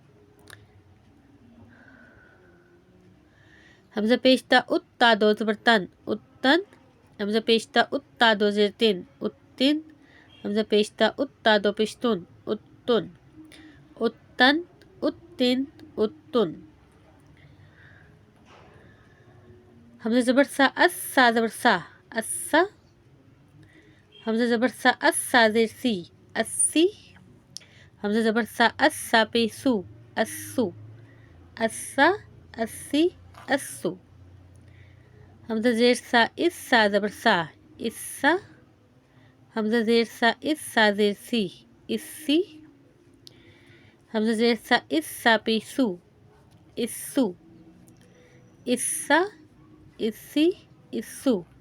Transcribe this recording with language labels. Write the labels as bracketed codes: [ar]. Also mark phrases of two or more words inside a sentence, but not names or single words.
[ur] حمزہ پیش تا ات، تا دو زبر تن، اتن، حمزہ پیش تا ات، تا دو زیر تن، اتن، حمزہ پیش تا ات، تا دو پیش تن، اتن، اتن، اتن، اتن، حمزہ زبر سا اس، سا زبر سا، اسا، حمزہ زبر سا اس، سا زیر سی، اسی، حمزہ زبر سا اس، سا پہ سو، اسو، اسا، اسی، اسو، حمزہ زیر سا اس، سا زبر سا، اسا، حمزہ زیر سا اس، سا زیر سی، اسی، حمزہ زیر سا اس، سا پہ سو، اسو، اسا، اسی، اسو،